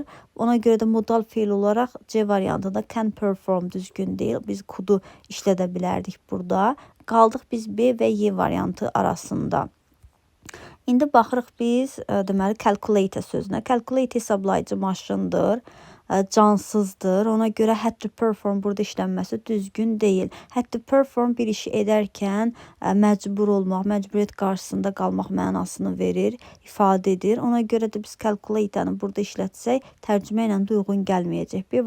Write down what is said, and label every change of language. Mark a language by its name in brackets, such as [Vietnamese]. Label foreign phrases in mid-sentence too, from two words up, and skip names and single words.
[Azerbaijani] Ona görə də modal feil olaraq C variantında [English] can perform [Azerbaijani] düzgün deyil. Biz could-u işlədə bilərdik burada. Qaldıq biz B və Y variantı arasında. İndi baxırıq biz deməli calculate sözünə. Calculate hesablayıcı maşındır. Cansızdır. Ona görə [English] had to perform [Azerbaijani] burada işlənməsi düzgün deyil. [English] Had to perform [Azerbaijani] bir işi edərkən məcbur olmaq, məcburiyyət qarşısında qalmaq mənasını verir, ifadə edir. Ona görə də biz calculate-ni burada işlətsək tərcümə ilə də uyğun gəlməyəcək.